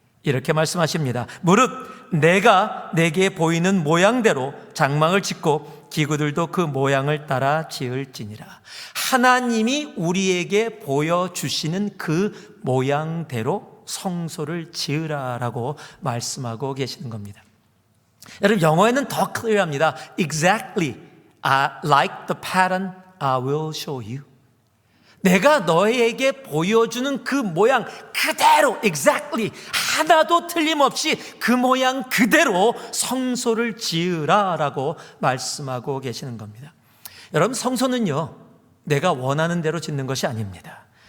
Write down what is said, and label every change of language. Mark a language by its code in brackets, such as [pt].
[ko] 이렇게 말씀하십니다. 무릇 내가 내게 보이는 모양대로 장막을 짓고 기구들도 그 모양을 따라 지을지니라. 하나님이 우리에게 보여주시는 그 모양대로 성소를 지으라라고 말씀하고 계시는 겁니다. 여러분, 영어에는 더 클리어합니다. [en] Exactly like the pattern I will show you. [ko] 내가 너에게 보여주는 그 모양 그대로, exactly, 하나도 틀림없이 그 모양 그대로 성소를 지으라라고 말씀하고 계시는 겁니다. 여러분, 성소는요, 내가 원하는 대로 짓는 것이 아닙니다.